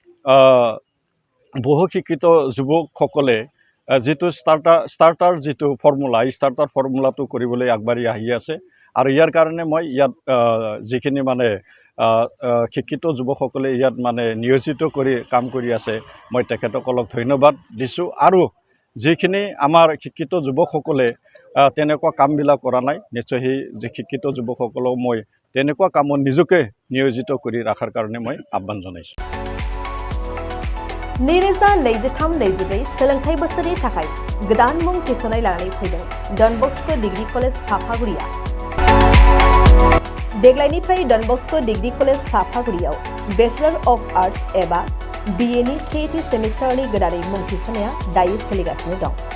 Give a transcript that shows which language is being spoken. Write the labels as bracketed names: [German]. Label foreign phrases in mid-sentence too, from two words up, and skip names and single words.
[Assamese] বহু শিক্ষিত যুৱকসকলে যিটো ষ্টাৰ্টাৰ যিটো ফৰ্মুলা এই ষ্টাৰ্টাৰ ফৰ্মুলাটো কৰিবলৈ আগবাঢ়ি আহি আছে আৰু ইয়াৰ কাৰণে মই ইয়াত যিখিনি মানে শিক্ষিত যুৱকসকলে ইয়াত মানে নিয়োজিত কৰি কাম কৰি আছে মই তেখেতসকলক ধন্যবাদ দিছোঁ আৰু যিখিনি আমাৰ শিক্ষিত যুৱকসকলে তেনেকুৱা কামবিলাক কৰা নাই নিশ্চয় সেই যে শিক্ষিত যুৱকসকলক মই তেনেকুৱা কামত নিজকে নিয়োজিত কৰি ৰাখাৰ কাৰণে মই আহ্বান জনাইছোঁ। [Bodo] नैरोजा 23-24 सोलोंथाइ बोसोरनि थाखाय गोदान मुं थिसननाय लानानै फैदों डन बस्क' डिग्री कलेज साफागुरिया। देग्लायनिफ्राय डन बस्क' डिग्री कलेज साफागुरियाव [English] Bachelor of Arts [Bodo] एबा BA नि सेथि सेमिस्टारनि गोदानै मुं थिसननाया दायो सोलिगासिनो दं।